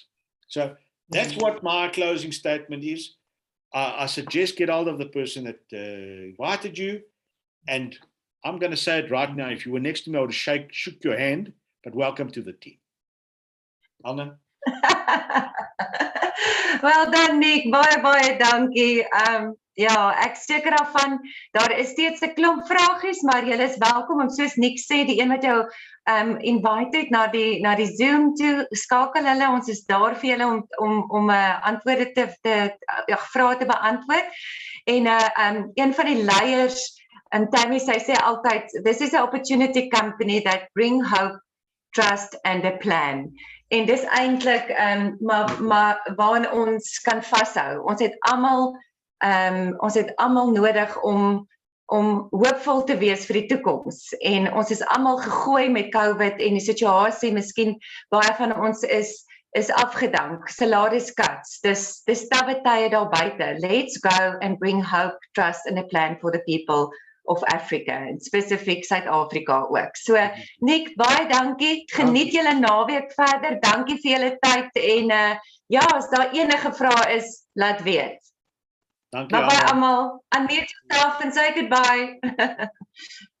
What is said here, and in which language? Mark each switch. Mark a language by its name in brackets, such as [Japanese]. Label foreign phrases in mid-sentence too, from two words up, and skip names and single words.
[English] So that's what my closing statement is. I suggest get hold of the person that invited you. And I'm going to say it right now. If you were next to me, I would have shook your hand, but welcome to the team. Elna? Well done, [Afrikaans] Nick. Baie dankie. Ja, ek seker daarvan, daar is steeds 'n klomp vragies, maar julle is welkom om soos Nick sê, die een wat jou invite het na die Zoom toe, skakel hulle, ons is daar vir julle om antwoorde vrae te beantwoord. En een van die leiers, Tammy, sy sê altyd, [English] this is an opportunity company that bring hope, trust and a plan. [Afrikaans] En dis eintlik maar waarin ons kan vashou. Ons het almal nodig om hoopvol te wees vir die toekoms. En ons is almal gegooi met COVID en die situasie, miskien baie van ons is afgedank, salaris cuts. Dis tawwe tye daar buite. [English] Let's go and bring hope, trust and a plan for the people of Africa, [Afrikaans] en spesifiek Suid-Afrika ook. So, Nick, baie dankie. Geniet julle naweek verder. Dankie vir julle tyd en ja, as daar enige vrae is, laat weet. Dankie Bye almal. [English] Unmute yourself and say goodbye.